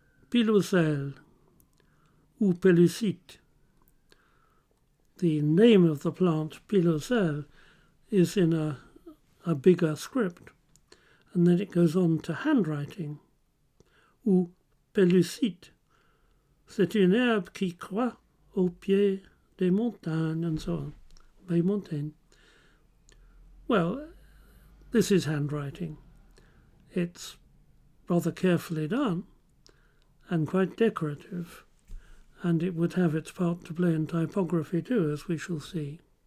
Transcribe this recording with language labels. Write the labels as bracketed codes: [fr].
[fr] Piloselle, ou Pelusite. [en] The name of the plant, Piloselle, is in a bigger script, and then it goes on to handwriting, ou Pelusite. [fr] C'est une herbe qui croît au pied des montagnes, and so on, des montagnes. [en] Well, this is handwriting. It's rather carefully done and quite decorative, and it would have its part to play in typography too, as we shall see.